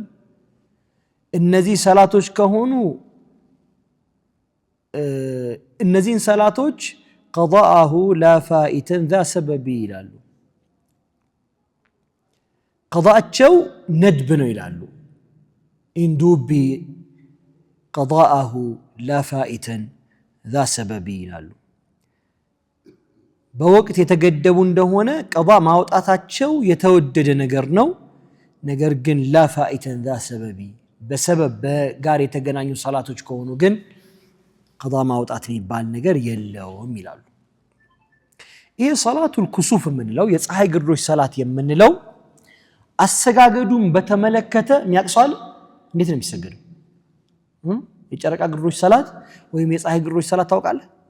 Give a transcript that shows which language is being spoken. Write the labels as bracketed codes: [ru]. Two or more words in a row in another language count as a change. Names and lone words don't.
[am] እነዚህ ሰላቶች ከሆኑ እነዚህን ሰላቶች [ar] قضاؤه لا فائتا ذا سبب [am] ይላሉ። ቀዷአቸው ነድብ ነው ይላሉ። ኢንዱቢ [ar] قضاءه لا فائتا ذا سبب [am] ይላሉ በወቅት የተገደቡ እንደሆነ ቀዷ ማውጣታቸው የተወደደ ነገር ነው ነገር ግን [ar] لا فائتا ذا سبب [am] በሰበብ ጋር የተገናኙ ሶላቶች ከሆኑ ግን ቀዷ ማውጣት የሚባል ነገር የለውም ይላሉ ይሄ [ar] صلاة الكسوف [am] የምንለው የፀሐይ ግርዶሽ ሶላት የምንለው አሰጋገዱን በተመለከተ የሚያቅሷል እንዴት ነው የሚሰገደው የጨረቃ ግርዶሽ ሶላት ወይም የፀሐይ ግርዶሽ ሶላት ታውቃለህ